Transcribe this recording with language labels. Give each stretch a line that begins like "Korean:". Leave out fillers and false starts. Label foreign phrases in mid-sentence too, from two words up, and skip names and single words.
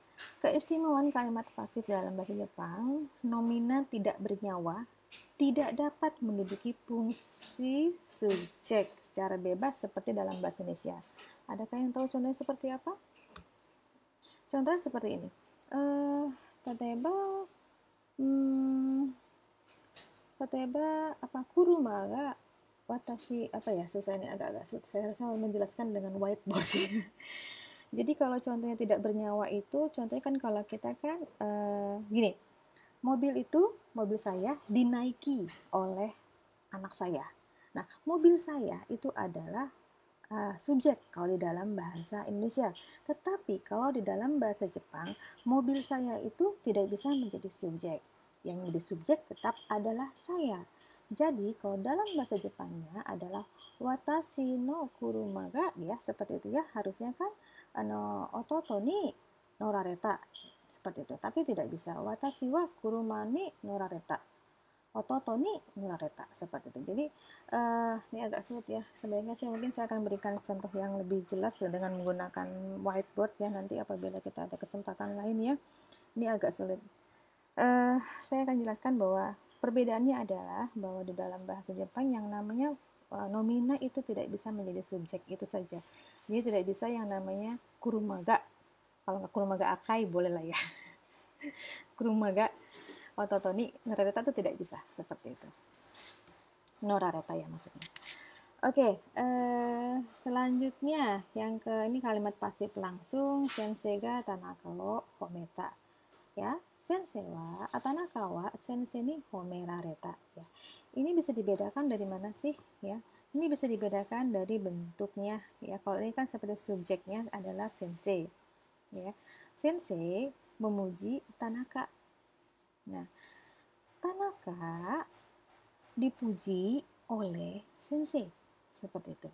Indonesian: Keistimewaan kalimat pasif dalam bahasa Jepang, nomina tidak bernyawa, tidak dapat menduduki fungsi subjek secara bebas seperti dalam bahasa Indonesia. Adakah yang tahu contohnya seperti apa? Contohnya seperti ini.
Japanese: たてば車が私
Indonesian: apa ya, susah ini, agak-agak saya harusnya menjelaskan dengan whiteboard. Jadi kalau contohnya tidak bernyawa itu, contohnya kan kalau kita kan gini, mobil saya dinaiki oleh anak saya. Nah, mobil saya itu adalah subjek kalau di dalam bahasa Indonesia. Tetapi kalau di dalam bahasa Jepang, mobil saya itu tidak bisa menjadi subjek. Yang menjadi subjek tetap adalah saya. Jadi kalau dalam bahasa Jepangnya adalah
Japanese: 私の車が,
Indonesian: ya seperti itu ya, harusnya kan
Japanese: 弟に乗られた
Indonesian: seperti itu. Tapi tidak bisa
Japanese: 私は車に乗られた. 弟に乗られた
Indonesian: seperti itu. Jadi ini agak sulit ya. Sebaiknya sih mungkin saya akan berikan contoh yang lebih jelas ya, dengan menggunakan whiteboard ya, nanti apabila kita ada kesempatan lain ya. Ini agak sulit. Saya akan jelaskan bahwa perbedaannya adalah bahwa di dalam bahasa Jepang yang namanya nomina itu tidak bisa menjadi subjek, itu saja. Jadi tidak bisa yang namanya
Japanese: 車が.
Indonesian: Kalau nggak
Japanese: 車が赤い
Indonesian: boleh lah ya.
Japanese: 車が弟に乗られた
Indonesian: itu tidak bisa seperti itu. Norareta ya maksudnya. Oke, selanjutnya yang ini kalimat pasif langsung,
Japanese: 先生が田中を褒めた. Ya, 先生は田中は先生に褒められた ya.
Indonesian: Ini bisa dibedakan dari mana sih ya? Ini bisa dibedakan dari bentuknya ya. Kalau ini kan seperti subjeknya adalah sensei ya. Sensei memuji Tanaka. Nah, Tanaka dipuji oleh sensei seperti itu.